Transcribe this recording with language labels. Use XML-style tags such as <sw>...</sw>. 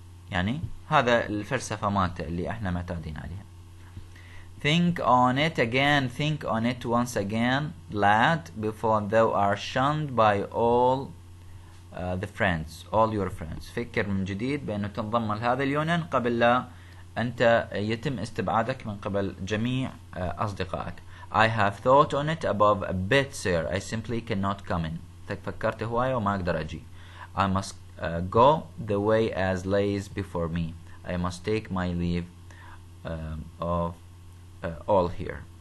<ar>يعني هذا الفلسفة مالته اللي احنا معتادين عليها.</ar> <en>Think on it again, think on it once again, lad, before thou art shunned by all the friends, all your friends.</en> <ar>فكر من جديد بأنه تنضم لهذا اليونان قبل لا أنت يتم استبعادك من قبل جميع أصدقائك.</ar> <en>I have thought on it above a bit, sir. I simply cannot come in.</en> <ar>فكرت هواية وما أقدر أجي.</ar> <en>I must go the way as lays before me. I must take my leave of all here.</en>